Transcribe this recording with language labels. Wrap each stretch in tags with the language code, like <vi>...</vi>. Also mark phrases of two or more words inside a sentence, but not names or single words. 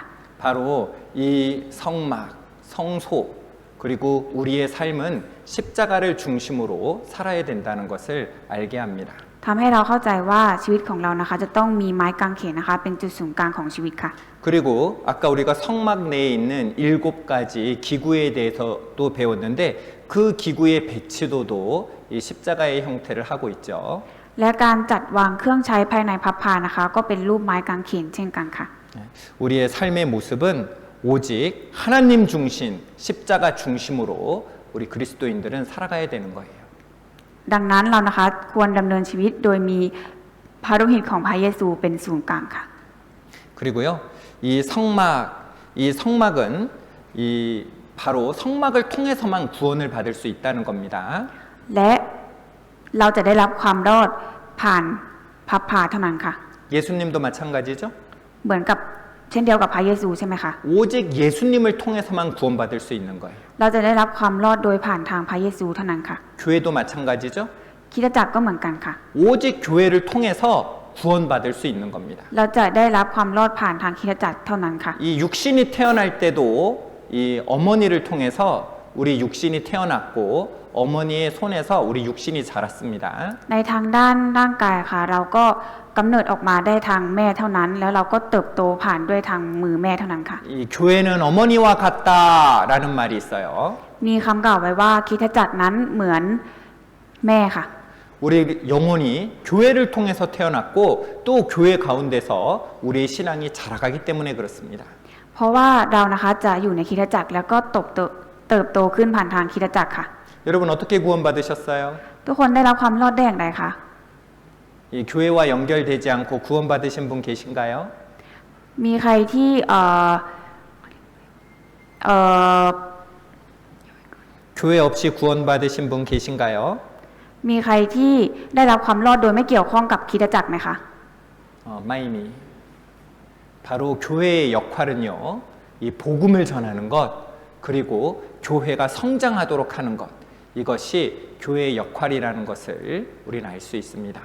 <ko>바로 이 성막, 성소 그리고 우리의 삶은 십자가를 중심으로 살아야 된다는 것을 알게 합니다.</ko> <th>ทำให้เราเข้าใจว่าชีวิตของเรานะคะจะต้องมีไม้กางเขนนะคะเป็นจุดศูนย์กลางของชีวิตค่ะ</th> <ko>그리고 아까 우리가 성막 내에 있는 7가지 기구에 대해서도 배웠는데 그 기구의 배치도도 이 십자가의 형태를 하고 있죠.</ko> <th>และการจัดวางเครื่องใช้ภายในพับพานะคะก็เป็นรูปไม้กางเขนเช่นกันค่ะ</th> <ko>우리의 삶의 모습은 오직 하나님 중심, 십자가 중심으로 우리 그리스도인들은 살아가야 되는 거예요.</ko> <th>ดังนั้นเรานะคะควรดำเนินชีวิตโดยมีพระโลหิตของพระเยซูเป็นศูนย์กลางค่ะ</th> <ko>그리고요, 이 성막은 바로 성막을 통해서만 구원을 받을 수 있다는 겁니다.</ko> <th>และเราจะได้รับความรอดผ่านพับพาเท่านั้นค่ะ</th> <ko>예수님도 마찬가지죠.</ko> <th>เหมือนกับเช่นเดียวกับพระเยซูใช่ไหมคะ</th> <ko>오직 예수님을 통해서만 구원받을 수 있는 거예요.</ko> <th>เราจะได้รับความรอดโดยผ่านทางพระเยซูเท่านั้นค่ะ</th> <ko>교회도 마찬가지죠.</ko> <th>คริสตจักรก็เหมือนกันค่ะ</th> <ko>오직 교회를 통해서 구원받을 수 있는 겁니다.</ko> <th>เราจะได้รับความรอดผ่านทางคริสตจักรเท่านั้นค่ะ</th> <ko>이 육신이 태어날 때도 이 어머니를 통해서 우리 육신이 태어났고 어머니의 손에서 우리 육신이 자랐습니다.</ko> <th>ในทางด้านร่างกายค่ะ เราก็กำเนิดออกมาได้ทางแม่เท่านั้น แล้วเราก็เติบโตผ่านด้วยทางมือแม่เท่านั้นค่ะ</th> <ko>이 교회는 어머니와 같다라는 말이 있어요.</ko> <th>มีคำกล่าวไว้ว่าคริสตจักรนั้นเหมือนแม่ค่ะ</th> <ko>우리 영혼이 교회를 통해서 태어났고 또 교회 가운데서 우리의 신앙이 자라가기 때문에 그렇습니다.</ko> <th>เพราะว่าเรานะคะจะอยู่ในคริสตจักรแล้วก็เติบโตขึ้นผ่านทางคริสตจักรค่ะ</th> <ko>여러분 어떻게 구원받으셨어요?</ko> <th>ทุกคนได้รับความรอดได้อย่างไรคะ</th> <ko>이 교회와 연결되지 않고 구원받으신 분 계신가요?</ko> <th>มีใครที่</th> <ko>교회 없이 구원받으신 분 계신가요?</ko> <th>มีใครที่ได้รับความรอดโดยไม่เกี่ยวข้องกับคริสตจักรไหมคะ 마이미.</th> <ko>바로 교회의 역할은요, 이 복음을 전하는 것, 그리고 교회가 성장하도록 하는 것, 이것이 교회의 역할이라는 것을 우리는 알 수 있습니다.</ko>